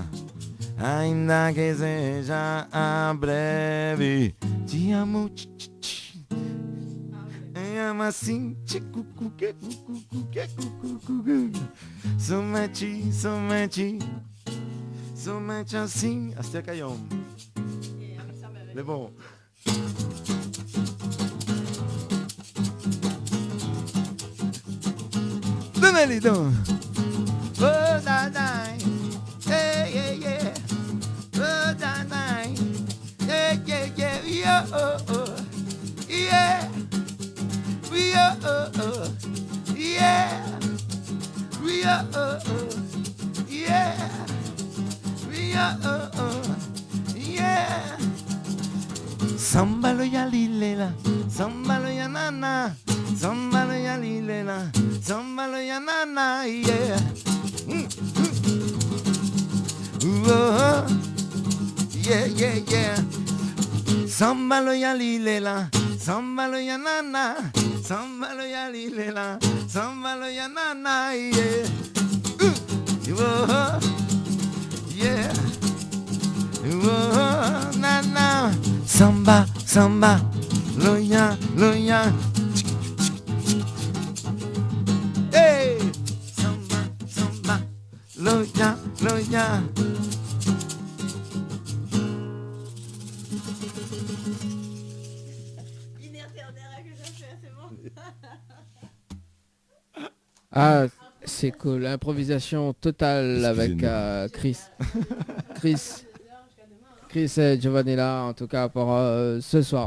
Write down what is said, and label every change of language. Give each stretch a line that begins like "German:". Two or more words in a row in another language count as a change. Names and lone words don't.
Portuguese: Ainda que seja a breve, te amo, amo assim, somente assim, até caiu. É bom. Dona-lhe, dona. Oh, da, da. Hey, yeah, yeah. Oh, da, da. Yeah, yeah, yeah. Yeah, oh, oh. Yeah.
English: We are, oh, oh. Yeah. We are, oh, oh. Yeah. We are, oh, oh. Yeah. Sambalo ya lilela, sambalo ya nana, sambalo ya lilela, sambalo ya nana, yeah. Oh, yeah, yeah, yeah. Samba lo ya lilela, samba lo ya nana, samba lo ya lilela, samba lo ya nana, yeah. Oh, yeah. Oh, nana. Samba, samba, lo ya, lo ya. Hey, samba, samba, lo ya, lo ya.
French: Ah, c'est cool. Improvisation totale avec Chris. Chris et Giovanni là, en tout cas pour ce soir.